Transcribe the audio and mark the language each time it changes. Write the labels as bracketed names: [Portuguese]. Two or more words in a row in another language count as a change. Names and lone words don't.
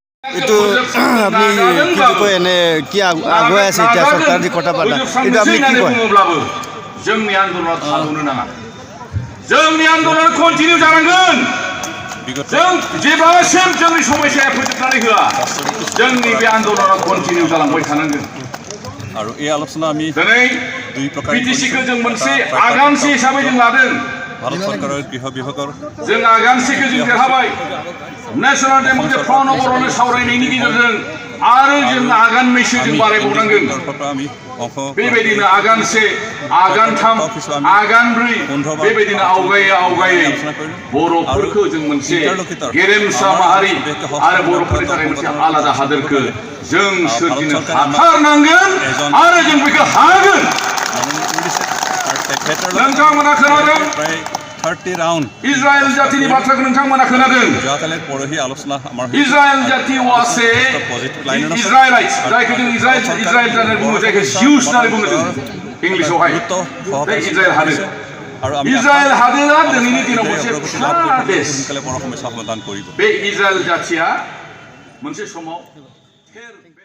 [Assamese] এইটো আপনি কি কয় এনে কি আগুৱাই আছে এতিয়া চৰকাৰ যি কটা পাতা এইটো আপনি কি কয় [Bodo] जोंनि आन्दोलना थाद'नो नाङा जोंनि आन्दोलना कन्टिनिउ जानांगोन जों जेब्लासिम जोंनि समस्याया फोजोबनानै होआ जोंनि बे आन्दोलना कन्टिनिउ जालांबाय थानांगोन आरो [Assamese] এই আলোচনা আমি [Bodo] दिनै [Assamese] দুই প্রকার [Bodo] बिटिसिखौ जों मोनसे आगानसे हिसाबै जों लादों [Bangla] ভারত সরকারের গৃহ বিভাগের [Bodo] जों आगानसेखौ जों देरहाबाय नेशनेल डेमोक्रेटिक फ्रन्ट अफ बर'नो सावरायनायनि गेजेरजों आरो जों आगाननैसो जों बारायबावनांगोन बेबायदिनो आगानसे आगानथाम आगानब्रै बेबायदिनो आवगायै बर'फोरखौ जों मोनसे गेरेमसा माहारि आरो बर'फोरनि थाखाय मोनसे आलादा हादोरखौ जों सोरजिनो हाथारनांगोन आरो जों बेखौ हागोन नोंथांमोना खोनादों 30 राउन्ड इजराइल जातिनि बाथ्राखौ नोंथांमोना खोनादों [Assamese] যোৱাকালি পৰহি আলোচনা আমাৰ [Bodo] इजराइल जाति वासे इजराइलाइट्स जायखौ जों इजराइल जाति बुङो जायखौ जिउस होननानै बुङो जों इंलिशआवहाय बे इजराइल हादोर [Assamese] আৰু আমি [Bodo] इजराइल हादोरा दिनैनि दिनाव मोनसे फिसा देश [Assamese] সোনকালে বৰ সমস্যা সমাধান কৰিব [Bodo] बे इजराइल जातिया मोनसे समाव